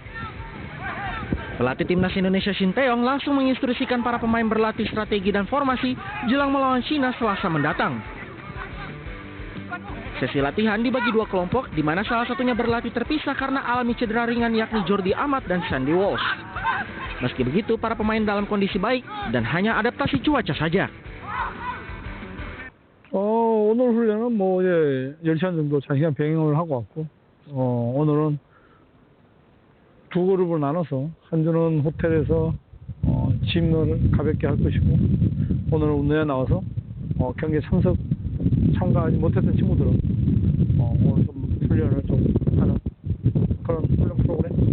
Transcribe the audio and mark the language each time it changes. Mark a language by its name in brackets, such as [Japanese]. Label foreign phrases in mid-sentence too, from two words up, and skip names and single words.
[Indonesian] Pelatih Timnas Indonesia Shin Tae-yong langsung menginstruksikan para pemain berlatih strategi dan formasi jelang melawan Cina Selasa mendatang. Sesi latihan dibagi 2 kelompok, di mana salah satunya berlatih terpisah karena alami cedera ringan yakni Jordi Amat dan Sandy Walsh. Meski begitu, para pemain dalam kondisi baik dan hanya adaptasi cuaca saja. [Korean] 오늘 훈련은 뭐 10시간 정도 장시간 병행을 하고 왔고 오늘은 2그룹을 나눠서 한 주는 호텔에서 짐을 가볍게 할 것이고 오늘은 운동에 나와서 경기에 참가하지 못했던 친구들은 오늘 좀 훈련을 좀 하는 그런 훈련 프로그램.